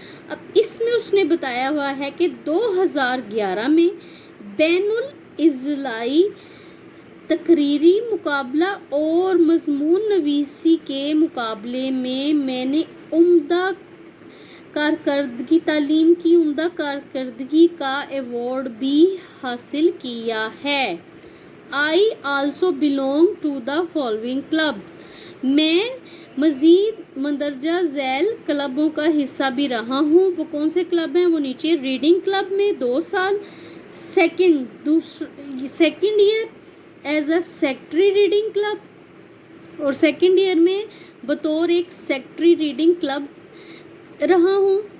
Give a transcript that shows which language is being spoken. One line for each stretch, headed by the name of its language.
Urdu: اب اس میں اس نے بتایا ہوا ہے کہ 2011 میں بین الاضلاعی تقریری مقابلہ اور مضمون نویسی کے مقابلے میں نے عمدہ کارکردگی، تعلیم کی عمدہ کارکردگی کا ایوارڈ بھی حاصل کیا ہے.
English: I also belong to the following clubs.
Urdu: میں مزید مندرجہ ذیل کلبوں کا حصہ بھی رہا ہوں. وہ کون سے کلب ہیں وہ نیچے. ریڈنگ کلب میں 2 سال،
English: second year as a secretary reading club,
Urdu: اور سیکنڈ ایئر میں بطور ایک سیکٹری ریڈنگ کلب رہا ہوں.